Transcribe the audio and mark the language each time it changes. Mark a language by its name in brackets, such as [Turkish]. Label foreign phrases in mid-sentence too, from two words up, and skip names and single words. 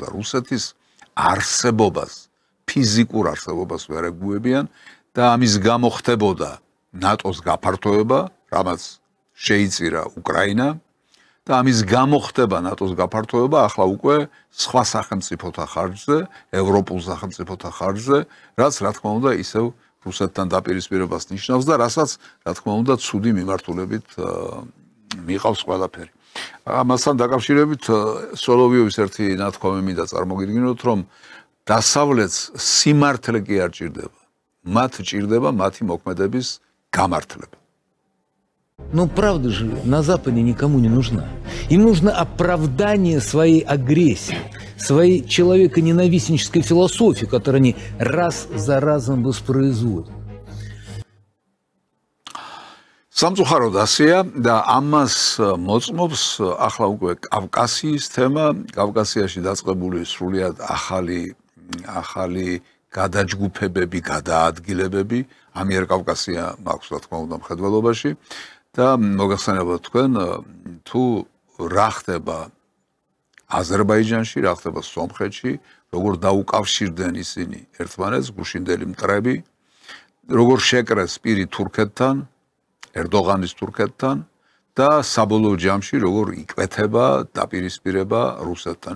[Georgian] რუსეთის არსებობას, ფიზიკურ არსებობას ვერ ეგუებიან და ამის გამო ხდებოდა ნატოს გაფართოება, რამაც შეიწირა უკრაინა და ამის გამო ხდება ნატოს გაფართოება ახლა უკვე სხვა სახელმწიფოთა ხარჯზე, ევროპულ სახელმწიფოთა ხარჯზე, რაც რა თქმა უნდა ისევ რუსეთთან დაპირისპირებას ნიშნავს და რასაც რა თქმა უნდა ცუდი მიმართულებით მიყავს ყველაფერი. ამასთან დაკავშირებით სოლოვიოვის ერთი ნათქვამი მინდა წარმოგიდგინოთ, რომ დასავლეთს სიმართლე კი არ ჭირდება, მათ ჭირდება მათი მოქმედების გამართლება. [Russian] Но правда же на Западе никому не нужна. Им нужно оправдание своей агрессии, своей человеконенавистнической философии, которую они раз за разом воспроизводят. [Georgian] სამწუხაროდ ასეა და ამას მოწმობს ახლა უკვე კავკასიის თემა, კავკასიაში დაწყებული სრულიად ახალი გადაჯგუფებები, გადაადგილებები, ამიერკავკასია მაქვს რა თქმა უნდა მხედველობაში და მოგახსენებათ თქვენ თუ რა ხდება აზერბაიჯანში, რა ხდება სომხეთში, როგორ დაუკავშირდნენ ისინი ერთმანეთს გუშინდელი მტრები, როგორ შეკრეს პირი თურქეთთან, ერდოღანის თურქეთთან და საბოლოო ჯამში როგორ იკვეთება დაპირისპირება რუსეთთან.